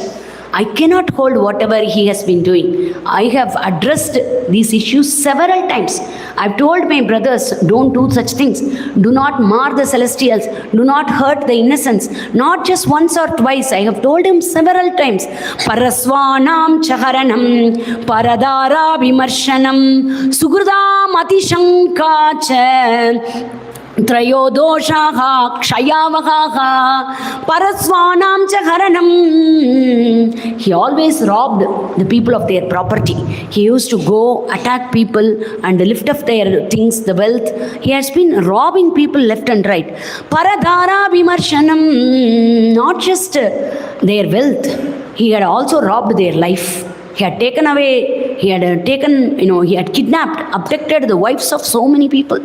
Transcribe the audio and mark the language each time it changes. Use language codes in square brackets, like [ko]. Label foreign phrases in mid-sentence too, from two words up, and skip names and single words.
[en] I cannot hold whatever he has been doing. I have addressed these issues several times. I've told my brothers, don't do such things. Do not mar the celestials. Do not hurt the innocents. Not just once or twice. I have told him several times. [sa] परस्वानाम् चहरणम्, परदार विमर्शनम्, सुहृदाम् अतिशङ्काच. त्रयोदोषाः क्षयावहाः परस्वानाम् चहरणम्. [en] He always robbed the people of their property. He used to go attack people and lift up their things, the wealth. He has been robbing people left and right. [sa] परदार विमर्शनम्, [en] not just their wealth. He had also robbed their life. He had taken away, he had kidnapped, abducted the wives of so many people.